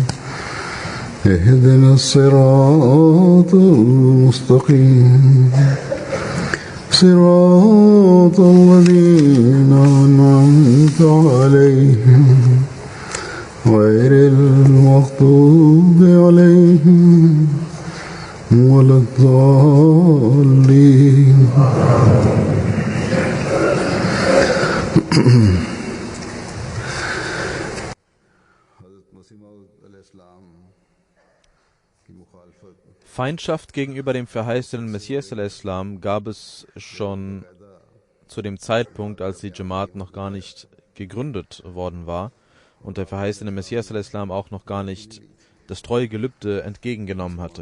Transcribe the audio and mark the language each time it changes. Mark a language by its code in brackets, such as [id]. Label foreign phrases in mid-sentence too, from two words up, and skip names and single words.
[ar] اهدنا الصراط المستقيم صراط الذين أنعمت عليهم غير المغضوب عليهم ولا الضالين. [de] Feindschaft gegenüber dem verheißenen Messias al-Islam gab es schon zu dem Zeitpunkt, als die Jamaat noch gar nicht gegründet worden war und der verheißene Messias al-Islam auch noch gar nicht das treue Gelübde entgegengenommen hatte.